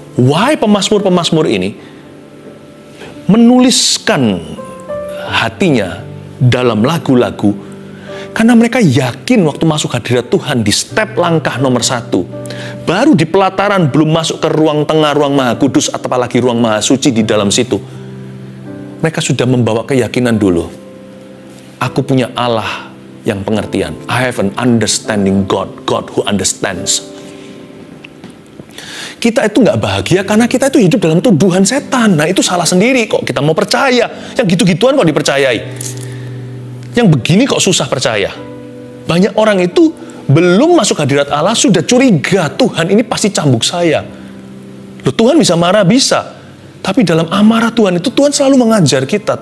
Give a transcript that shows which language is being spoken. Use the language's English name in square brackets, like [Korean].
[Indonesian] Why pemazmur-pemazmur ini menuliskan hatinya dalam lagu-lagu, karena mereka yakin waktu masuk hadirat Tuhan di step langkah nomor 1, baru di pelataran, belum masuk ke ruang tengah, ruang maha kudus, atau apalagi ruang maha suci di dalam situ, mereka sudah membawa keyakinan dulu. Aku punya Allah yang pengertian. [English] I have an understanding God who understands. [Indonesian] Kita itu nggak bahagia karena kita itu hidup dalam tuduhan setan. Nah, itu salah sendiri kok. Kita mau percaya. Yang gitu-gituan kok dipercayai. Yang begini kok susah percaya. Banyak orang itu belum masuk hadirat Allah, sudah curiga, Tuhan ini pasti cambuk saya. Loh, Tuhan bisa marah, bisa. Tapi dalam amarah Tuhan itu, Tuhan selalu mengajar kita.